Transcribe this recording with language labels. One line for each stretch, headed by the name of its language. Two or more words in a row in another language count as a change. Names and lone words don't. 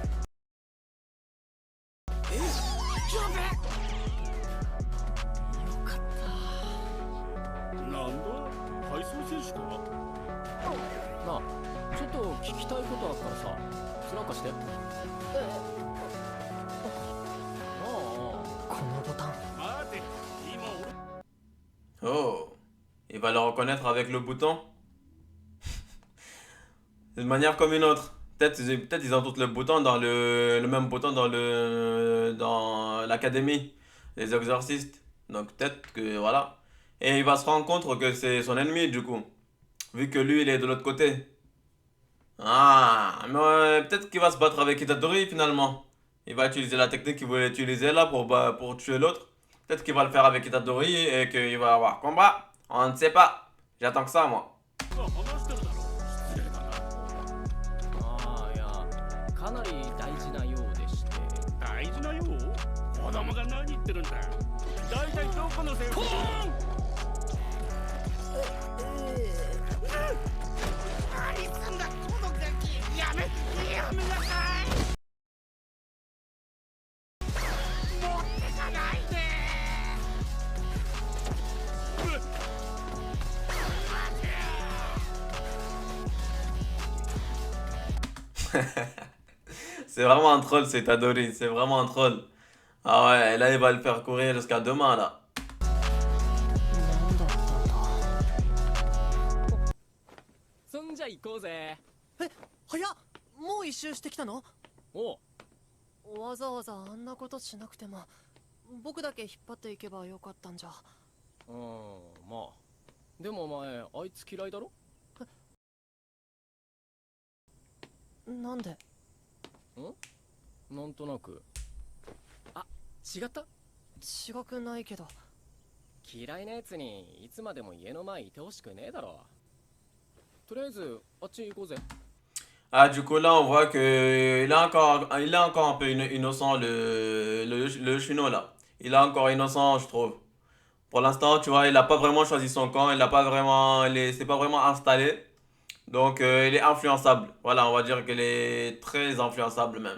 Japanese: なんだ体操選手か。なあ、ちょっと聞きたいことあったらさ、つらかして。あこのボタン。待て、今俺
French: Oh, il va le reconnaître avec le bouton. D'une manière comme une autre. Peut-être ils ont tous le bouton dans le même bouton dans l'académie, les exorcistes. Donc peut-être que voilà. Et il va se rendre compte que c'est son ennemi du coup, vu que lui il est de l'autre côté. Ah, mais peut-être qu'il va se battre avec Itadori finalement. Il va utiliser la technique qu'il voulait utiliser là pour tuer l'autre. Peut-être qu'il va le faire avec Itadori et qu'il va avoir combat. On ne sait pas. J'attends que ça, moi.
Japanese: が話してるだろ。失礼だな。あ、いや、かなり大事なようでして。大事なよう。子供が何言ってるんだ。大体どこのせい。ポーン。何すんだこのガキ。やめなさい。持ってかないで。
French: C'est vraiment un troll, c'est Itadori. C'est vraiment un troll. Ah ouais, là, il va le faire courir jusqu'à demain, là.
Japanese: なんだったんだ。そんじゃ行こうぜ。早っ。もう一周してきたの？おう、わざわざあんなことしなくても僕だけ引っ張っていけばよかったんじゃ。まあ。でもお前、あいつ嫌いだろ。なんで？なんとなく。あ、違った。違くないけど。嫌いなやつにいつまでも家の前いてほしくねえだろ。とりあえずあっち行こうぜ。
French: Ah, du coup, là, on voit que il est encore un peu innocent, le Chino, là. Il est encore innocent, je trouve. Pour l'instant, tu vois, il n'a pas vraiment choisi son camp, il n'a pas vraiment, s'est pas vraiment installé. Donc, il est influençable. Voilà, on va dire qu'il est très influençable même.